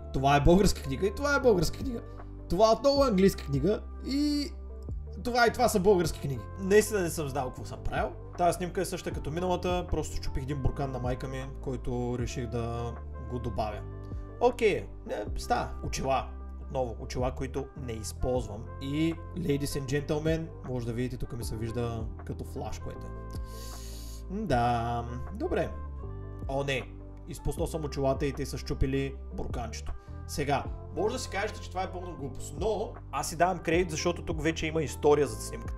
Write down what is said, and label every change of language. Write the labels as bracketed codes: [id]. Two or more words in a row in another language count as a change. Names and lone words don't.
[bg] Това е българска книга и това е българска книга. Това отново е английска книга и това и това са български книги. Наистина не съм знал какво съм правил. Тази снимка е същата като миналата, просто чупих един буркан на майка ми, който реших да го добавя. Окей, става. Очила. Отново, очила, които не използвам. И, [en] ladies and gentlemen, [bg] може да видите, тук ми се вижда като флаш, което е. Да, добре. О, не. Изпуснал съм очилата и те са щупили бурканчето. Сега, може да си кажете, че това е пълна глупост, но аз си давам кредит, защото тук вече има история за снимката.